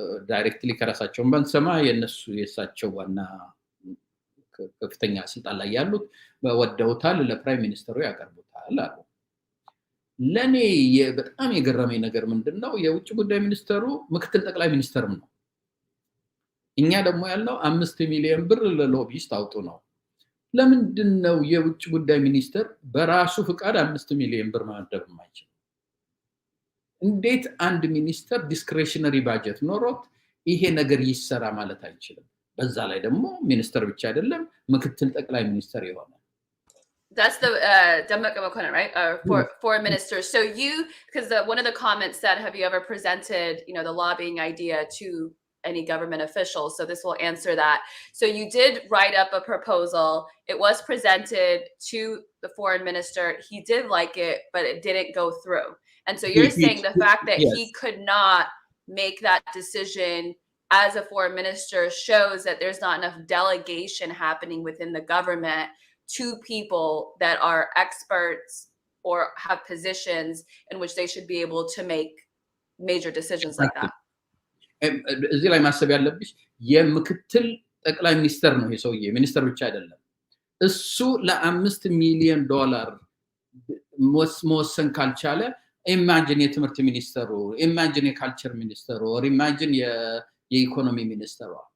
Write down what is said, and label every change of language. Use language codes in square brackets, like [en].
[am] ዳይሬክትሊ ከራሳቸው ባንሰማ የእሳቸው ዋና ከፍተኛ ስልጣን ላይ ያሉት ወደውታል ለፕራይም ሚኒስተሩ ያቀርቡታል አሉ ለኔ በጣም የገረመኝ ነገር ምንድነው የውጭ ጉዳይ ሚኒስተሩ ምክትል ጠቅላይ ሚኒስተርም ነው እኛ ደግሞ ያለው 5 ሚሊዮን ብር ለሎቢስት አውጡ ነው ለምንድነው የውጭ ጉዳይ ሚኒስተር በራሱ ፍቃድ 5 ሚሊዮን ብር ማደብ ማይችል እንዴት አንድ ሚኒስተር ዲስክሬሽነሪ ባጀት ኖሮት ይሄ ነገር ይሰራ ማለት አይችልም በዛ ላይ ደግሞ ሚኒስተር ብቻ አይደለም ምክትል ጠቅላይ ሚኒስተር ይሆናል [en] That's the Democratic Mokonan, right? Foreign minister. So you, because one of the comments said, have you ever presented, the lobbying idea to any government officials. So this will answer that. So you did write up a proposal. It was presented to the foreign minister. He did like it, but it didn't go through. And so you're saying the fact that he could not make that decision as a foreign minister shows that there's not enough delegation happening within the government to people that are experts or have positions in which they should be able to make major decisions like that. [am] እዚህ ላይ ማሰብ ያለብሽ የምክትል ጠቅላይ ሚኒስተር ነው የሰውዬ ሚኒስተር ብቻ አይደለም እሱ ለ5 ሚሊዮን ዶላር መወሰን ካልቻለ ኢማጂን የትምህርት ሚኒስተሩ ኢማጂን የካልቸር ሚኒስተሩ ኦር ኢማጂን የኢኮኖሚ ሚኒስተሩ